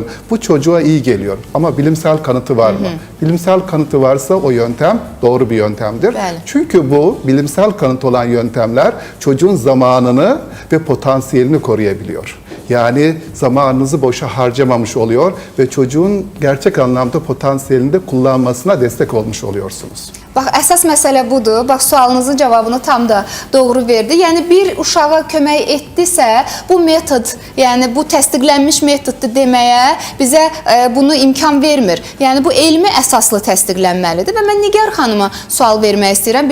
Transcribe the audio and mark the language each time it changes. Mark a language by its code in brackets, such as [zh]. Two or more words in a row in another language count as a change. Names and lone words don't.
[tr] Bu çocuğa iyi geliyor ama bilimsel kanıtı var mı? Bilimsel kanıtı varsa o yöntem doğru bir yöntemdir. [az] Bəli. [tr] Çünkü bu bilimsel kanıt olan yöntemler çocuğun zamanını ve potansiyelini koruyabiliyor. Yani zamanınızı boşa harcamamış oluyor ve çocuğun gerçek anlamda potansiyelini de kullanmasına destek olmuş oluyorsunuz. [az] Bax, əsas məsələ budur. Bax, sualınızın cavabını tam da doğru verdi. Yəni, bir uşağa kömək etdisə, bu metod, yəni bu təsdiqlənmiş metoddur deməyə bizə bunu imkan vermir. Yəni, bu elmi əsaslı təsdiqlənməlidir. Və mən Nigar xanıma sual vermək istəyirəm.